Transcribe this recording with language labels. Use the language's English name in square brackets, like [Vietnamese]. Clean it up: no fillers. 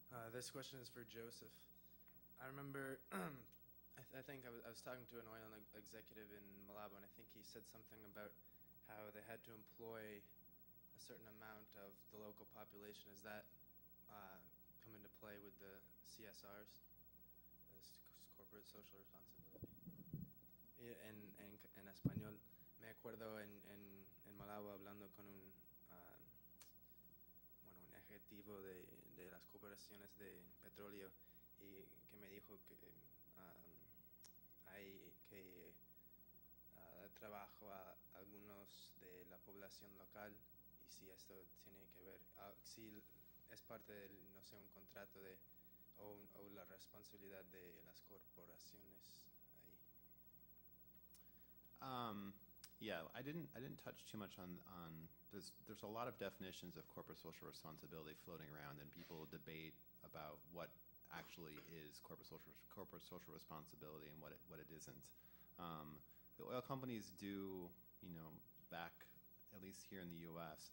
[English] This question is for Joseph. I remember, I think I was talking to an oil executive in Malabo, and I think he said something about how they had to employ a certain amount of the local population. Does that come into play with the CSRs, corporate social responsibility? [Spanish] En español, me acuerdo en Malabo hablando con un ejecutivo de las corporaciones de petróleo y que me dijo que hay que dar trabajo a algunos de la población local y si esto tiene que ver, si es parte del, no sé, un contrato de o la responsabilidad de las corporaciones ahí. [English] Yeah, I didn't touch too much on there's a lot of definitions of corporate social responsibility floating around, and people debate about what actually is corporate social responsibility and what it isn't. The oil companies do, back at least here in the U.S.